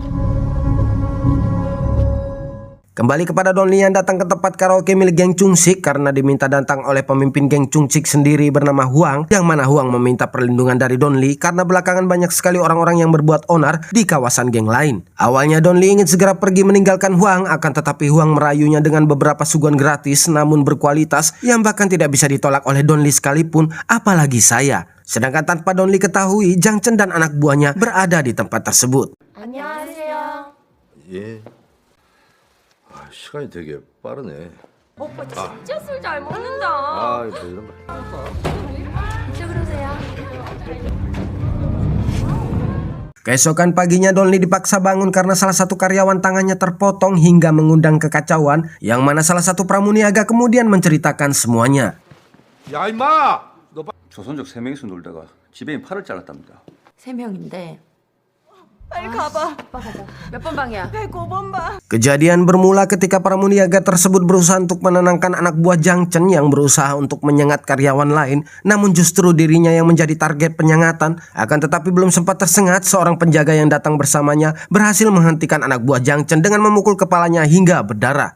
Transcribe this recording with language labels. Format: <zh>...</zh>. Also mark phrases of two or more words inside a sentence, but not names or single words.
<id>Kembali kepada Don Lee yang datang ke tempat karaoke milik geng Chung Sik karena diminta datang oleh pemimpin geng Chung Sik sendiri bernama Huang, yang mana Huang meminta perlindungan dari Don Lee karena belakangan banyak sekali orang-orang yang berbuat onar di kawasan geng lain. Awalnya Don Lee ingin segera pergi meninggalkan Huang, akan tetapi Huang merayunya dengan beberapa suguhan gratis namun berkualitas yang bahkan tidak bisa ditolak oleh Don Lee sekalipun, apalagi saya. Sedangkan tanpa Don Lee ketahui, Jang Chen dan anak buahnya berada di tempat tersebut.</id> <ko>안녕하세요. 예. 아, 시간이 되게 빠르네. 오빠 진짜 술 잘 먹는다. 아, 뭐 이런 거. 이쪽으로 오세요.</ko> <id>Keesokan paginya Don Lee dipaksa bangun karena salah satu karyawan tangannya terpotong hingga mengundang kekacauan, yang mana salah satu pramuniaga kemudian menceritakan semuanya.</id> <ko>야, 임마! 조선족 3명이서 놀다가 지배인 팔을 잘랐답니다. 3명인데. 빨리 가봐. 오빠 가자. 몇 번 방이야? 105번 방.</ko> <id>Kejadian bermula ketika para muniaga tersebut berusaha untuk menenangkan anak buah Jang Chen yang berusaha untuk menyengat karyawan lain, namun justru dirinya yang menjadi target penyengatan. Akan tetapi belum sempat tersengat, seorang penjaga yang datang bersamanya berhasil menghentikan anak buah Jang Chen dengan memukul kepalanya hingga berdarah.</id>